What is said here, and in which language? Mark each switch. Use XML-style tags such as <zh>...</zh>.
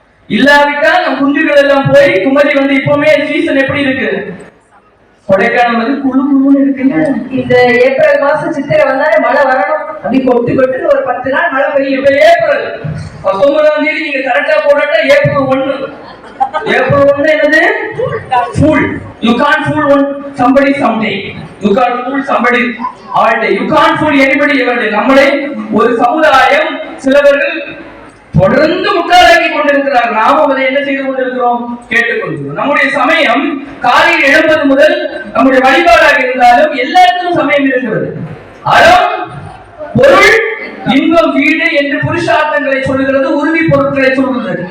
<ta>இல்லாவிட்டால் நம் குஞ்சுகள் எல்லாம் போய் குமரி வந்து இப்பவுமே சீசன் எப்படி இருக்கு? கொடைக்கானல் வந்து குழு குழுன்னு இருக்குங்க. இந்த ஏப்ரல் மாசம் சித்திரை வந்தாலே மழை வரணும். அப்படி கொட்டு கொட்டு ஒரு 10 நாள் மழை பெய்யும். இப்ப ஏப்ரல் 19ஆம் தேதி நீங்க கரெக்டா போடாட்டா ஏப்ரல் 1. ஏப்ரல் 1 என்னது? Fool.</ta> <en>You can't fool somebody someday. You can't fool somebody all day. You can't fool anybody ever day.</en> <ta>நம்மளை ஒரு சமுதாயம் சிலவர்கள் தொடர்ந்து முட்டாளாக்கி கொண்டிருக்கிறார்கள். நாமும் அதை என்ன செய்து கொண்டிருக்கிறோம்? கேட்டுக்கொண்டிருக்கிறோம். நம்முடைய சமயம் காலையில் எழுப்பது முதல் நம்முடைய வழிபாடாக இருந்தாலும் எல்லாருக்கும் சமயம் இருக்கிறது. அறம், பொருள், இன்பம், வீடு என்று புருஷார்த்தங்களை சொல்லுகிறது, உறுதி பொருட்களை சொல்கிறது.</ta>